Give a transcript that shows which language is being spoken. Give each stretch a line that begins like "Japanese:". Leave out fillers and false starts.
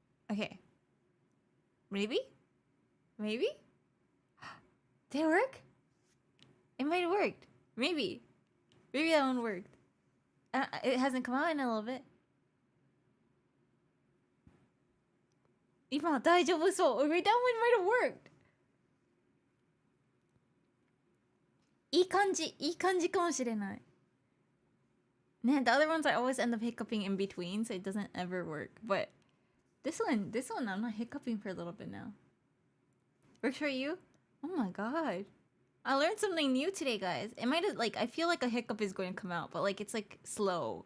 English: Okay. Maybe? Did it work? It might have worked. Maybe that one worked. It hasn't come out in a little bit.
Japanese: 今大丈夫そう。
English: Wait, that one might have worked.
Japanese: いい感じかもしれない。
English: ね、the other ones I always end up hiccuping in between, so it doesn't ever work. But this one, I'm not hiccuping for a little bit now. Works for you? Oh my god. I learned something new today, guys. It might have, like, I feel like a hiccup is going to come out, but, like, it's, like, slow.